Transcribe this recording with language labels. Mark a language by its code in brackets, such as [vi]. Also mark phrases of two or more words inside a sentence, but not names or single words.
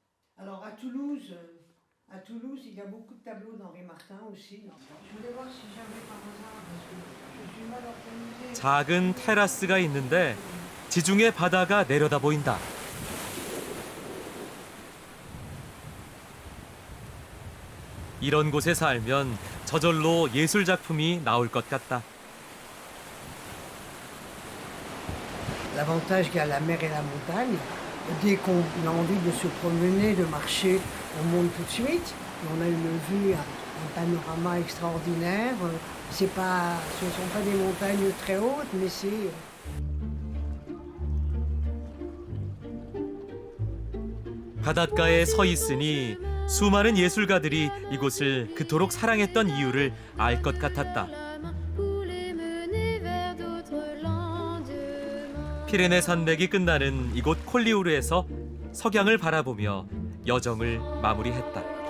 [ko] 작은 테라스가 있는데 지중해 바다가 내려다 보인다. 이런 곳에 살면 저절로 예술 작품이 나올 것 같다. [fr] L'avantage qu'a la mer et la montagne, dès qu'on a envie de se promener, de marcher, on monte tout de suite. On a une vue, un panorama extraordinaire. Ce ne sont pas des montagnes très hautes, mais c'est... [ko] 바닷가에 서 있으니 수많은 예술가들이 이곳을 그토록 사랑했던 이유를 알 것 같았다. 피레네 산맥이 끝나는 이곳 콜리우르에서 석양을 바라보며 여정을 마무리했다.